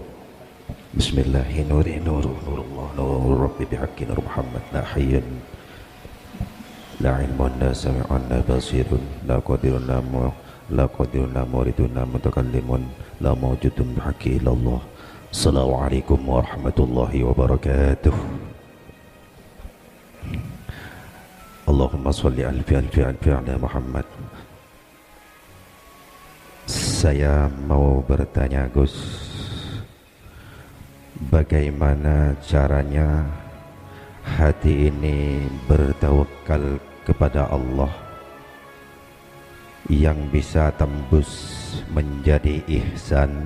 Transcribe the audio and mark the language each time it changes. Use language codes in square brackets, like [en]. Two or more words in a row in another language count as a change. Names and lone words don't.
[ar] بسم الله نوري نور نور الله نور ربي بحق نور محمد لا حيا لا علم لا سميع لا بصير لا قادر لا مريد لا متكلم لا موجود بحق إلا الله. السلام عليكم ورحمة الله وبركاته. اللهم صل ألفي على محمد. [id] Saya mau bertanya Gus, bagaimana caranya hati ini bertawakal kepada Allah yang bisa tembus menjadi ihsan?